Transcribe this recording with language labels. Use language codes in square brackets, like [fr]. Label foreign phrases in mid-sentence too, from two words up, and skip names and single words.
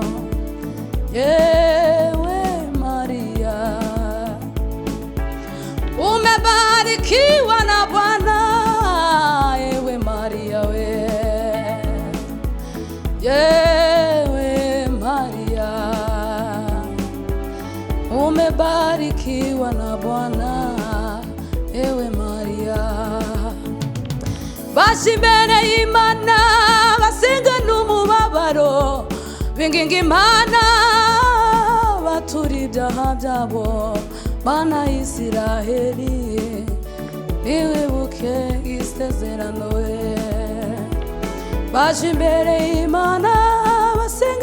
[sw] yewe Maria umebarikiwa na Bwana ewe Maria we yewe Maria umebarikiwa na Bwana ewe Maria [rw] bashimene Imana basenga n'umubabaro binginga Imana batura ibyaha byabo Mana Isiraheli niwibuke isezerano we bashimene Imana basenga